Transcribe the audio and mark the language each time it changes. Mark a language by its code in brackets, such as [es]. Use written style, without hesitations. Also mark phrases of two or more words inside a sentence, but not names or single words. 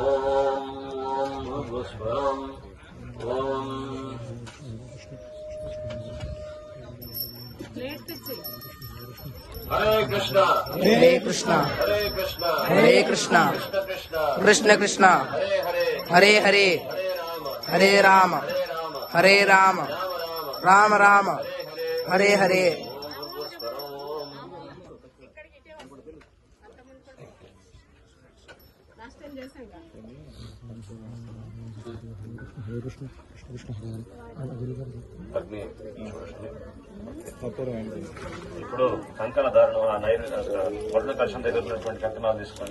[sa] ఓం భూర్భువస్వరం. ఓం హరే కృష్ణ హరే కృష్ణ హరే కృష్ణ హరే కృష్ణ కృష్ణ కృష్ణ కృష్ణ కృష్ణ హరే హరే హరే హరే హరే రామ హరే రామ హరే రామ హరే రామ రామ రామ రామ రామ హరే హరే హరే హరే. ఓం భూర్భువస్వరం. [te] అగ్ని ఇప్పుడు కంకణ ధారణ వడ్ల కలశం దగ్గర ఉన్నటువంటి కంకణాలు తీసుకోండి.